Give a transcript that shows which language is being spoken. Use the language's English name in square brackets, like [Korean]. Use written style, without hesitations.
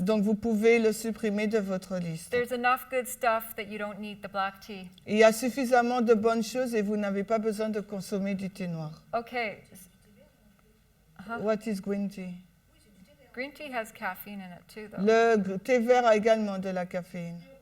[French] Donc vous pouvez le supprimer de votre liste. [English] There's enough good stuff that you don't need the black tea. [French] Il y a suffisamment de bonnes choses et vous n'avez pas besoin de consommer du thé noir. [English] Okay. What is green tea? Green tea has caffeine in it too, though. [French] Le thé vert a également de la caféine.